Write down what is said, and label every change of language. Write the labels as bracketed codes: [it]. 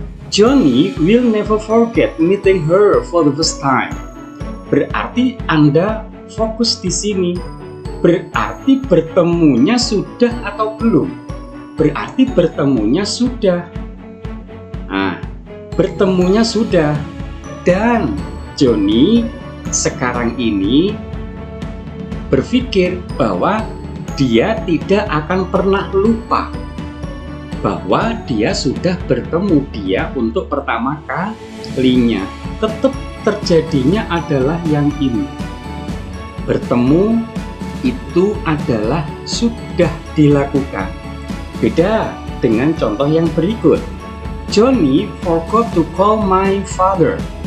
[en] Johnny will never forget meeting her for the first time. [id] Berarti Anda fokus di sini. Berarti bertemunya sudah atau belum? Berarti bertemunya sudah. Nah, bertemunya sudah. Dan Johnny sekarang ini berpikir bahwa dia tidak akan pernah lupa bahwa dia sudah bertemu dia untuk pertama kalinya. Tetap terjadinya adalah yang ini. Bertemu itu adalah sudah dilakukan. Beda dengan contoh yang berikut. [en] Johnny forgot to call my father.